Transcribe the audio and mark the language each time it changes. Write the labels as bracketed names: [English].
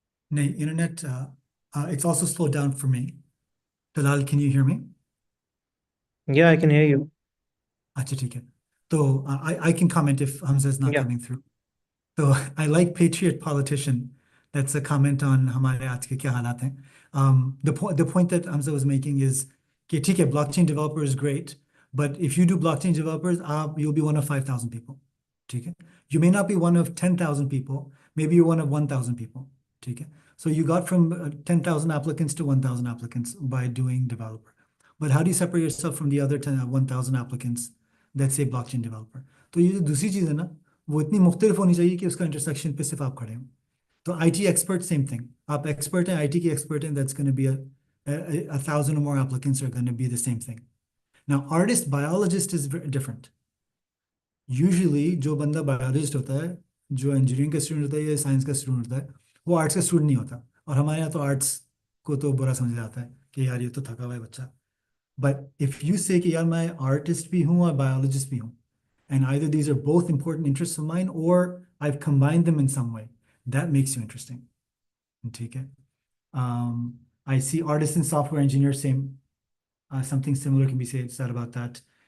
[English] No, internet it's also slowed down for me. Bilal, can you hear me? Yeah, I can hear you. [Hindi] अच्छा ठीक है तो [English] I can comment if Hamza is not Yeah. coming through. So I like patriot politician. That's a comment on [Hindi] हमारे आज के क्या हालात हैं. [English] The point that Hamza was making is [Hindi] कि ठीक है [English] blockchain developer is great, but if you do blockchain developers, you'll be one of 5,000 people. [Hindi] ठीक है. [English] You may not be one of 10,000 people. Maybe you're one of 1,000 people. [Hindi] ठीक है. [English] So you got from 10,000 applicants to 1,000 applicants by doing developer. But how do you separate yourself from the other 1,000 applicants that say blockchain developer? [Hindi] तो ये जो दूसरी चीज़ है ना वो इतनी मुख्तलिफ होनी चाहिए कि उसका इंटरसेक्शन पे सिर्फ आप खड़े हो तो IT एक्सपर्ट [English] same thing [Hindi] आप एक्सपर्ट हैं IT के एक्सपर्ट हैं [English] That's gonna be 1,000 or more applicants are going to be the same thing. Now artist biologist is different. [Hindi] Usually जो बंदा biologist होता है जो इंजीनियरिंग का स्टूडेंट होता है या साइंस का स्टूडेंट होता है वो आर्ट्स का स्टूडेंट नहीं होता और हमारे यहाँ तो आर्ट्स को तो बुरा समझा जाता है कि यार ये तो थका हुआ है बच्चा. [English] But if you say [Hindi] कि यार मैं आर्टिस्ट भी हूँ [English] और biologist भी हूँ and either these are both important interests of mine or I've combined them in some way, that makes you interesting. [Hindi] ठीक है. [English] I see artist and software engineer, same. Something similar can be said about that.